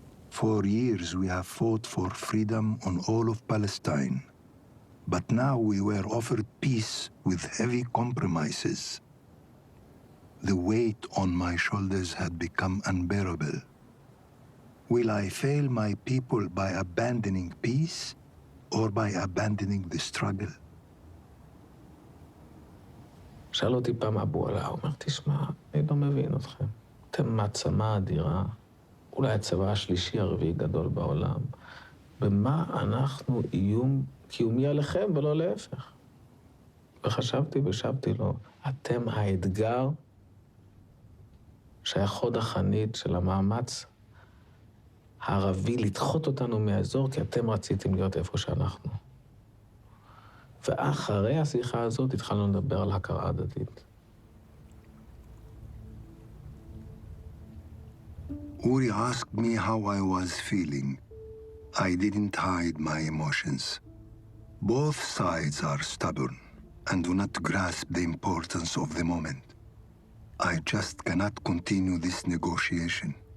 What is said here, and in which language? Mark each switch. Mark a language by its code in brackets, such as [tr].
[en] For years, we have fought for freedom on all of Palestine, but now we were offered peace with heavy compromises. The weight on my shoulders had become unbearable. Will I fail my people by abandoning peace or by abandoning the struggle? [he] שאל אותי פעם אבו עלה, הוא אומר, תשמע, אני לא מבין אתכם. אתם מעצמה אדירה, אולי הצבא השלישי הרביעי גדול בעולם. במה אנחנו איום קיומי עליכם ולא להפך? וחשבתי ושבתי לו, אתם האתגר שהיה חוד החנית של המאמץ הערבי לדחות אותנו מהאזור, כי אתם רציתם להיות איפה שאנחנו. ואחרי השיחה הזאת התחלנו לדבר על הכרה הדדית. [en] Uri asked me how I was feeling. I didn't hide my emotions. Both sides are stubborn and do not grasp the importance of the moment. I just cannot continue this negotiation.